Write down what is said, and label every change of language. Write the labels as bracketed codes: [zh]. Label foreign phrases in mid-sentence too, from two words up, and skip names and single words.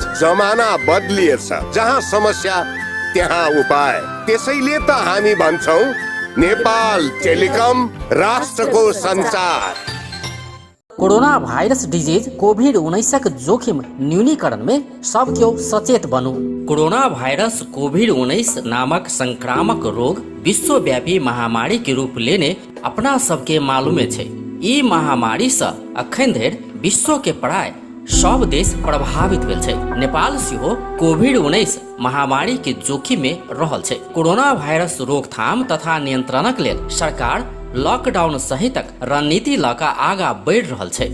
[ne] जमाना बदलिएछ, जहाँ समस्या त्यहाँ उपाय। त्यसैले त हामी भन्छौं नेपाल टेलिकम राष्ट्रको संचार। [mai] कोरोना वायरस डिजीज कोभिड-19 जोखिम न्यूनीकरण में सब क्यों सचेत बनू। कोरोना वायरस कोभिड-19 नामक संक्रामक रोग विश्वव्यापी महामारी के रूप लेने अपना सबके मालूमे छे। ई महामारी से अखन धरि विश्व के प्राय सब देश प्रभावित भेल छै। नेपाल सेहो कोभिड-19 महामारी के जोखिम में रहल छै। कोरोना वायरस रोकथाम तथा नियंत्रणक लेल सरकार लॉकडाउन सहितक रणनीति लऽ कऽ आगाँ बढ़ि रहल छै।